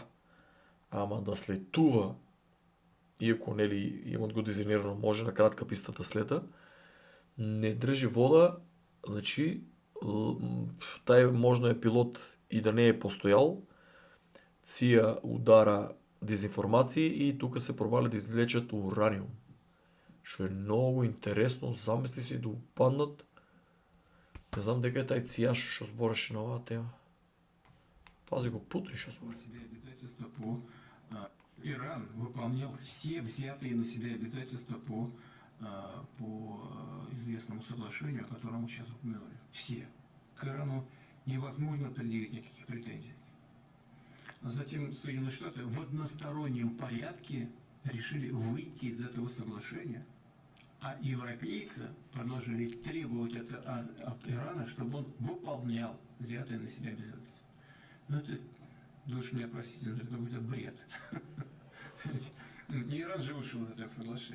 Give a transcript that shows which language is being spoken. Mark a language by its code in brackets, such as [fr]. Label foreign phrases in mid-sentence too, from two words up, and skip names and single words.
[mk] Ама да слетува, иако нели имат го дизајнирано, може на кратка писта да слета, не држи вода, значи тај можно е пилот и да не е постојал, ција удара дезинформации и тука се пробали да извлечат ураниум. Што е многу интересно, замисли си да упаднат. Не знам дека е тај цијаш што збореше на оваа тема. Пази го Путин што збори. [ru] Иран выполнял все взятые на себя обязательства по известному соглашению, о котором мы сейчас упомянули. Все. К Ирану невозможно предъявить никаких претензий. Затем Соединенные Штаты в одностороннем порядке решили выйти из этого соглашения, а европейцы продолжили требовать от Ирана, чтобы он выполнял взятые на себя обязательства. Ну это, душ меня простите, это какой-то бред. Не Иран же вышел из этого соглашения.